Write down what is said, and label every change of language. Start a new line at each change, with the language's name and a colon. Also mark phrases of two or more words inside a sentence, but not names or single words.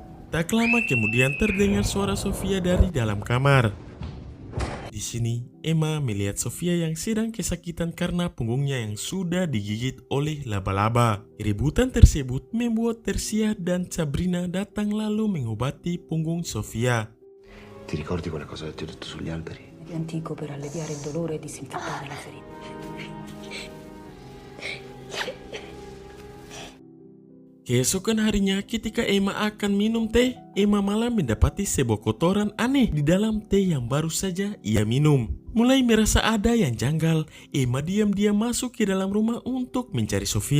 Indonesian: Tak lama kemudian terdengar suara Sofia dari dalam kamar. Di sini, Emma melihat Sofia yang sedang kesakitan karena punggungnya yang sudah digigit oleh laba-laba. Keributan tersebut membuat Tersia dan Sabrina datang lalu mengobati punggung Sofia.
Italian: Ti ricordi quella cosa che ti ho detto sugli alberi? È antico per alleviare il dolore e disinfettare la ferita.
Indonesian: Keesokan harinya ketika Emma akan minum teh, Emma malah mendapati sebuah kotoran aneh di dalam teh yang baru saja ia minum. Mulai merasa ada yang janggal, Emma diam-diam masuk ke dalam rumah untuk mencari Sofia.